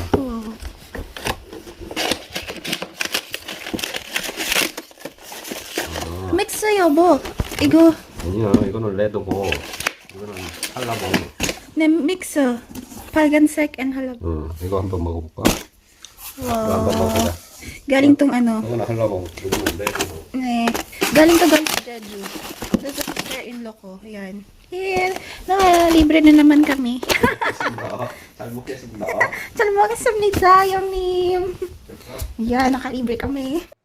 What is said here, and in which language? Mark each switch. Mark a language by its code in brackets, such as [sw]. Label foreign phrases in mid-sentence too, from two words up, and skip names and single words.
[ko] 믹스 여보. 이거 아니야, 이거는 레드고 이거는 한라봉. 네, 믹서. 빨간색 and halabo. 이거 한번 먹어볼까? 이거 [en] Wow. [ko] 한번 먹어보자. [tl] Galing tong ano. [ko] 이거는 한라봉, 이거는 레드고. 네. [tl] Galing to guys sa Jeju. Sa sister-in-law ko. Ayan. Here. Libre na naman kami. [ko] 잘 먹겠습니다. 잘 먹겠습니다, 형님. [tl] Ayan, nakalibre kami.